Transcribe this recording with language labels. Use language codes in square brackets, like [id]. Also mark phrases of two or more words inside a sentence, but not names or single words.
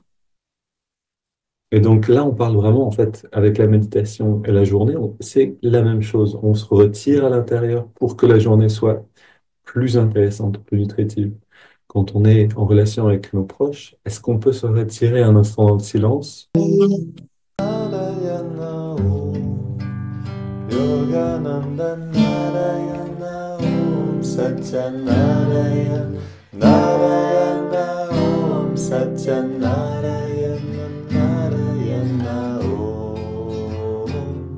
[fr] Et donc là, on parle vraiment, en fait, avec la méditation et la journée, c'est la même chose. On se retire à l'intérieur pour que la journée soit plus intéressante, plus nutritive. Quand on est en relation avec nos proches, est-ce qu'on peut se retirer un instant dans le silence? [sa] नारायण ॐ, योगानन्द नारायण ॐ, सत्यनारायण नारायण ॐ, सत्यनारायण नारायण ॐ.